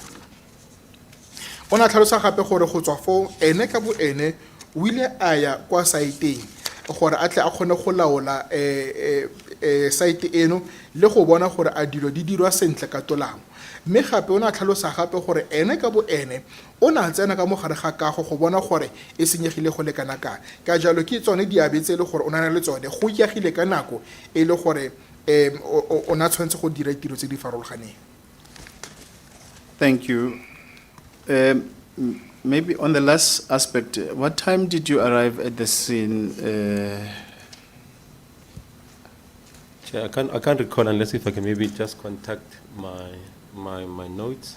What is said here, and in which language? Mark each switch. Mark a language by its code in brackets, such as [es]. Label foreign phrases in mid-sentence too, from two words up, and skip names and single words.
[tn] o na tlhalosa gape gore go tswa fo ene ka bo ene o ile a ya kwa saeteng gore a tle a kgone go laola site eno le go bona gore a dilo di dirwa sentle ka tolamo mme gape o na tlhalosa gape gore ene ka bo ene o na tsena ka mogare ga kago go bona gore e senyegile go le kana ka jalo ke tsone diabe tse le gore o na le tsone go ikagile ka nako e le gore o na tshwanetse go dira tiro tse di farologaneng. [en] Thank you. Maybe on the last aspect, what time did you arrive at the scene? Chair, I can't recall unless if I can maybe just contact my notes.